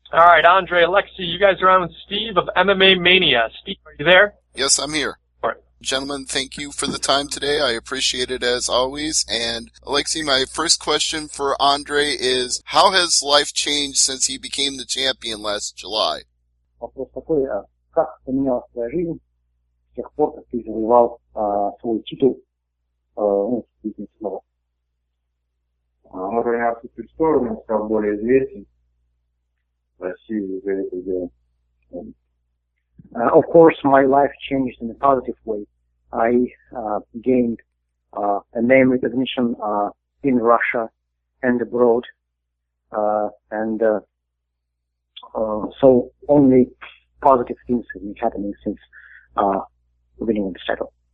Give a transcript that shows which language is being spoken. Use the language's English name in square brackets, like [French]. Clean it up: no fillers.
[English] All right, Andrey, Alexei, you guys are on with Steve of MMA Mania. Steve, are you there? Yes, I'm here. All right. Gentlemen, thank you for the time today. I appreciate it as always. And Alexei, my first question for Andrey is, how has life changed since he became the champion last July? [Russian] Вопрос такой, как поменялась твоя жизнь с тех пор, как ты завоевал свой титул, снова? Он поменялся в ту сторону, стал более известен в России за это дело. [English] Of course, my life changed in a positive way. I gained a name recognition in Russia and abroad, and so only positive things have been happening since winning the title.